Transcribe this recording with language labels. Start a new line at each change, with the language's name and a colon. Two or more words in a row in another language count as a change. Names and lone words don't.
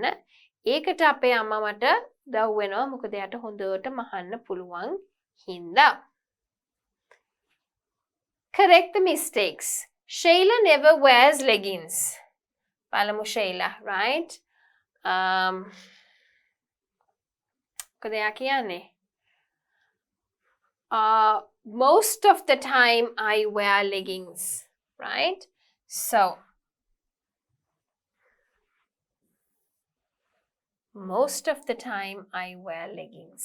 Sinhala: ඒකට අපේ අම්මා මට උදව් වෙනවා. මොකද එයාට හොඳට මහන්න පුළුවන් හින්දා.
English: Correct the mistakes. Shayla never wears leggings. Palamu Shayla, right?
Sinhala: මොකද එයා කියන්නේ?
English: Most of the time I wear leggings, right? So, most of the time I wear leggings.